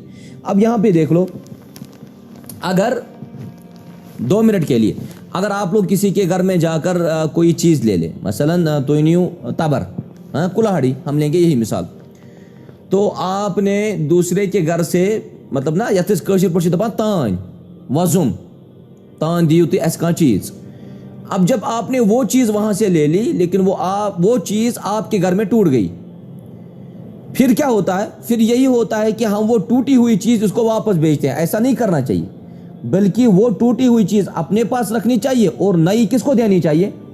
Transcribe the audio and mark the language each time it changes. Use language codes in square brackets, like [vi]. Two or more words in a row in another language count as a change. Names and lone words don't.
[ur] اب یہاں پہ دیکھ لو، اگر 2 منٹ کے لیے اگر آپ لوگ کسی کے گھر میں جا کر کوئی چیز لے لیں، مثلا توینیو تبر، کلاہڑی ہم لیں گے یہی مثال، تو آپ نے دوسرے کے گھر سے مطلب [ks] نا یتس کشر پشی دپان تان وزم تان دیو تی ایس [ur] کا چیز، اب جب آپ نے وہ چیز وہاں سے لے لی لیکن وہ چیز آپ کے گھر میں ٹوٹ گئی، پھر کیا ہوتا ہے؟ پھر یہی ہوتا ہے کہ ہم وہ ٹوٹی ہوئی چیز اس کو واپس بھیجتے ہیں۔ ایسا نہیں کرنا چاہیے، بلکہ وہ ٹوٹی ہوئی چیز اپنے پاس رکھنی چاہیے اور نئی کس کو دینی چاہیے؟